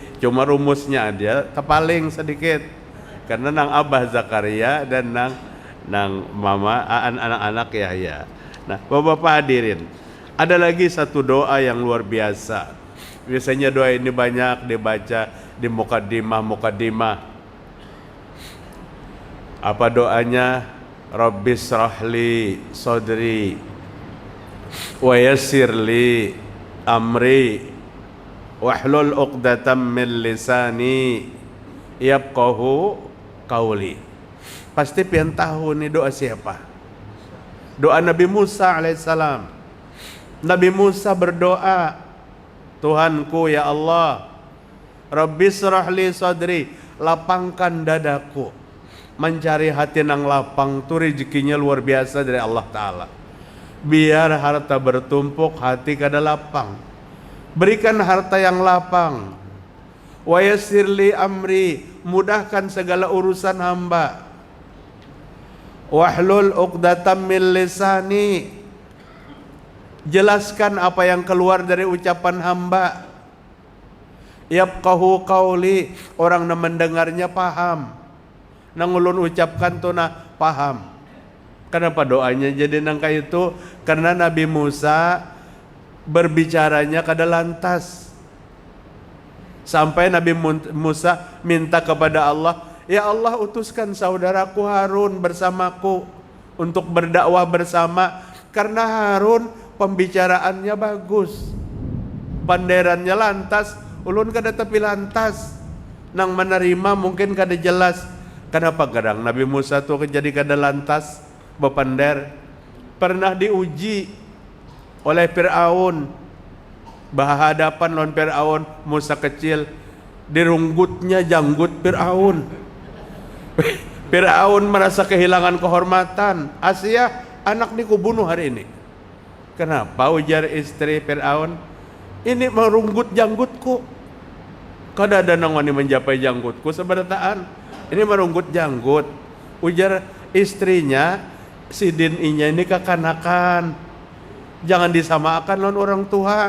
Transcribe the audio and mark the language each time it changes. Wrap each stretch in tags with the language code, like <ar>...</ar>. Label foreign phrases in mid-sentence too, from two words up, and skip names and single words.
<bjn>Cuma rumusnya dia kepaling sedikit. Karena nang abah Zakaria dan nang mama anak-anak Yahya. Nah, Bapak-bapak hadirin, ada lagi satu doa yang luar biasa. Biasanya doa ini banyak dibaca di mukaddimah. Apa doanya?</bjn> <ar>رب اشرح لي صدري ويسر لي أمري واحلل عقدة من لساني يفقه قولي.</ar> <bjn>Pasti pian tahu nih doa siapa? Doa Nabi Musa alaihissalam. Nabi Musa berdoa, Tuhanku</bjn> <ar>يا الله, رب اشرح لي صدري,</ar> <bjn>lapangkan dadaku. Mencari hati nang lapang tuh rezekinya luar biasa dari Allah Ta'ala. Biar harta bertumpuk, hati kada lapang. Berikan harta yang lapang.</bjn> <ar>ويسر لي أمري,</ar> <bjn>mudahkan segala urusan hamba.</bjn> <ar>واحلل عقدة من لساني,</ar> <bjn>jelaskan apa yang keluar dari ucapan hamba.</bjn> <ar>يفقه قولي,</ar> <bjn>orang yang mendengarnya paham. Nang ulun ucapkan tuh paham. Kenapa doanya jadi nang kayak itu? Karena Nabi Musa berbicaranya kada lantas. Sampai Nabi Musa minta kepada Allah,</bjn> <ar>يا الله</ar> <bjn>utuskan saudaraku Harun bersamaku untuk berdakwah bersama. Karena Harun pembicaraannya bagus, banderannya lantas, ulun kada tapi lantas. Nang menerima mungkin kada jelas. Kenapa kadang Nabi Musa tuh jadi kada lantas bepander? Pernah diuji oleh Fir'aun, berhadapan lawan Fir'aun. Musa kecil, dirunggutnya janggut Fir'aun. Fir'aun merasa kehilangan kehormatan. Asia, anak ni kubunuh hari ini. Kenapa? Ujar istri Fir'aun, ini merunggut janggutku. Kada ada nang wani menjapai janggutku seberataan. Ini merunggut janggut. Ujar istrinya, Sidin inya ini kekanakan. Jangan disamakan lawan orang tua.</bjn>